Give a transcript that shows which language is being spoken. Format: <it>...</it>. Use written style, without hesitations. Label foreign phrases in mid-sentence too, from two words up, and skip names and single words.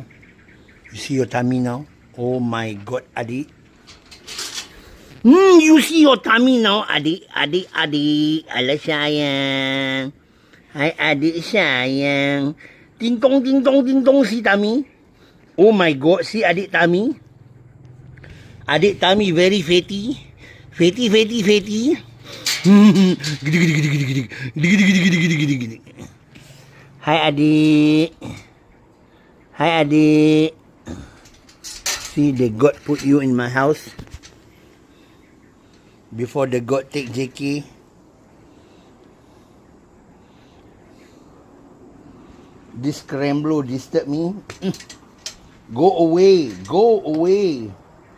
<en>You see your tummy now? Oh my God, adik. You see your tummy now,</en> <ms>adik, adik, adik. Alah sayang. Hai adik sayang. Ting tong,</ms> <en>see tummy? Oh my God, see adik tummy? Adik tummy very fatty. Fatty. Gidi.</en> <ms>Hai adik. Hai adik.</ms> <en>See, the God put you in my house. Before the God take JK. This Scrambler disturb me. Go away. Go away.</en>